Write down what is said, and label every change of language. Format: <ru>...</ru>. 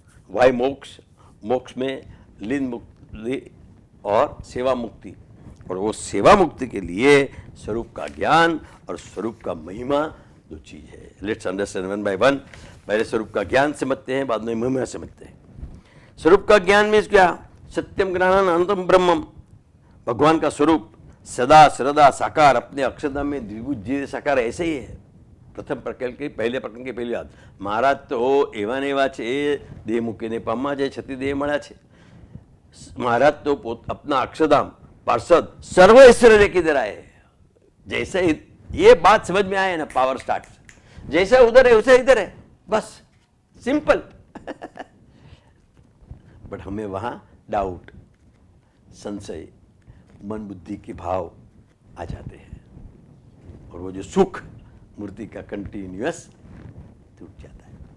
<hi>Y मोक्ष, मोक्ष में लीन मुक्ति और सेवा मुक्ति, और वो सेवा मुक्ति के लिए स्वरूप का ज्ञान और स्वरूप का महिमा दो चीज है।</hi> <en>Let's understand one by one.</en> <hi>पहले स्वरूप का ज्ञान समझते हैं, बाद में महिमा समझते हैं। स्वरूप का ज्ञान में क्या? सत्यम ज्ञानम अनंतम ब्रह्मम, भगवान का स्वरूप सदा सर्वदा साकार, अपने अक्षरधाम में द्विभुज साकार ऐसे ही है। प्रथम प्रकरण के पहले प्रकरण के</hi> <gu>પહેલી વાત, મહારાજ તો એવા ને એવા છે, દેહ મૂકીને પામવા જાય છતી દેહ મળ્યા છે।</gu> <hi>महाराज तो अपना अक्षरधाम पार्षद सर्व ऐश्वर्य लेके इधर आए। जैसे ये बात समझ में आए ना, पावर स्टार्ट। जैसा उधर है वैसे इधर है, बस सिंपल। बट हमें वहां डाउट, संशय, मन बुद्धि के भाव आ जाते हैं, और वो जो सुख मूर्ति का कंटिन्यूअस टूट जाता है।</hi>